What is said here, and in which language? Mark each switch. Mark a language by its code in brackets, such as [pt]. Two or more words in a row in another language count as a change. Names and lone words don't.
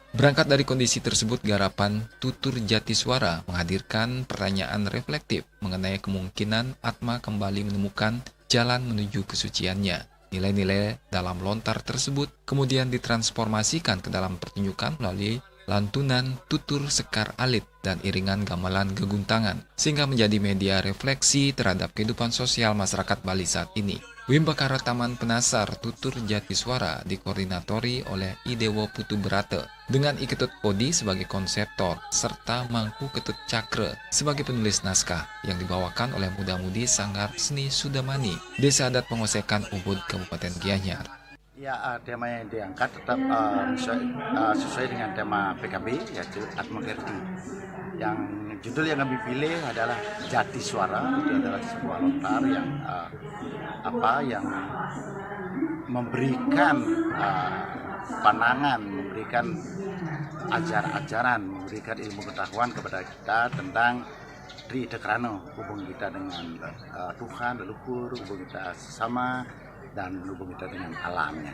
[id] Berangkat dari kondisi tersebut, garapan Tutur Jatiswara menghadirkan pertanyaan reflektif mengenai kemungkinan Atma kembali menemukan jalan menuju kesuciannya. Nilai-nilai dalam lontar tersebut kemudian ditransformasikan ke dalam pertunjukan melalui lantunan tutur sekar alit dan iringan gamelan geguntangan, sehingga menjadi media refleksi terhadap kehidupan sosial masyarakat Bali saat ini. Wimbakara Taman Penasar Tutur Jatiswara dikoordinatori oleh Idewo Putu Berata dengan Iketut Kodi sebagai konseptor serta Mangku Ketut Cakra sebagai penulis naskah yang dibawakan oleh muda-mudi Sanggar Seni Sudamani, Desa Adat Pengosekan Ubud, Kabupaten Gianyar. Ya, tema yang diangkat tetap sesuai dengan tema PKB, yaitu Atma Kerti. Yang judul yang kami pilih adalah Jatiswara. Itu adalah sebuah lontar yang memberikan pandangan, memberikan ajaran, memberikan ilmu pengetahuan kepada kita tentang Tri Dekrano, hubungan kita dengan Tuhan, leluhur, hubungan kita sesama, dan hubungan kita dengan alamnya.